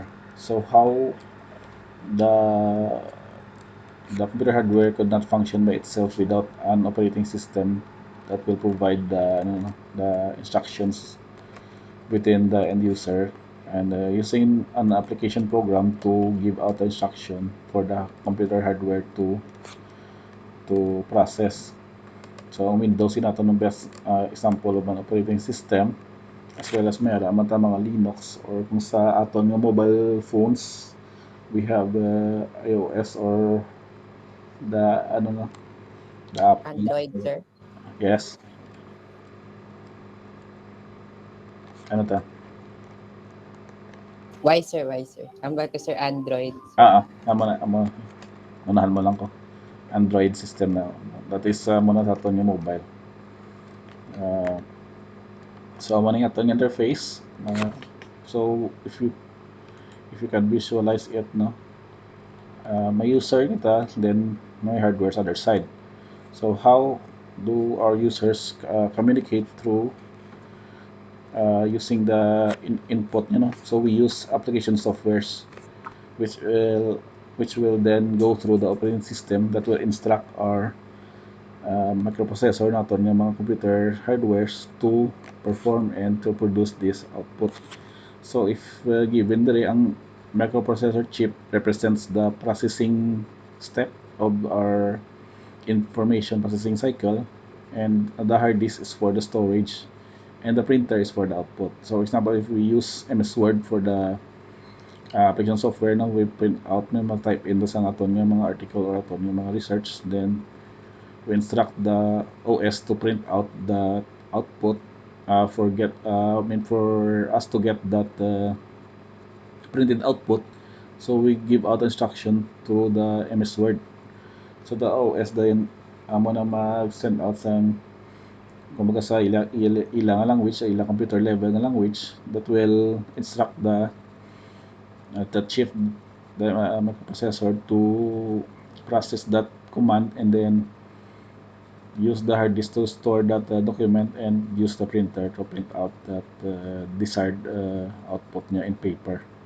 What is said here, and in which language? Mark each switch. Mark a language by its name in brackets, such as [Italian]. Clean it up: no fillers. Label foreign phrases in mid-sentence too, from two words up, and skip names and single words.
[English] So how the computer hardware could not function by itself without an operating system that will provide the instructions within the end user, and using an application program to give out the instruction for the computer hardware to process. So [Hiligaynon] ang Windows nato ng [English] best example of an operating system, as well as [Hiligaynon] mayroon mga Linux, [English] or [Hiligaynon] kung sa aton nga [English] mobile phones, we have iOS or the the app. Android, sir. [Hiligaynon] Yes. Ano ta? [English] Why, sir? Why, [Hiligaynon] sir? Ang ba ko, sir, Android. Tama na. Unahan mo lang ko. Android system na. [English] That is [Hiligaynon] muna sa aton yung mobile. So amo nga aton interface. [English] So if you can visualize it, no, [Hiligaynon] may user kita, [English] then [Hiligaynon] may hardware sa [English] other side. So how do our users communicate through using the input, So we use application softwares which will then go through the operating system that will instruct our microprocessor [Hiligaynon] naton yung mga [English] computer hardwares to perform and to produce this output. So if given [Hiligaynon] dere ang [English] microprocessor chip represents the processing step of our information processing cycle, and the hard disk is for the storage, and the printer is for the output. So for example, if we use MS Word for the application software, we print out, type in [Hiligaynon] sa aton yung mga [English] article or [Hiligaynon] aton yung mga [English] research, then we instruct the OS to print out the output for us to get that printed output. So we give out instruction through the MS Word. So the OS [Hiligaynon] din amo na mag-send out sa kumbaga sa ila nga [English] language, [Hiligaynon] sa ila [English] computer level na language that will instruct the chip, the microprocessor to process that command and then use the hard disk to store that document and use the printer to print out that desired output niya in paper.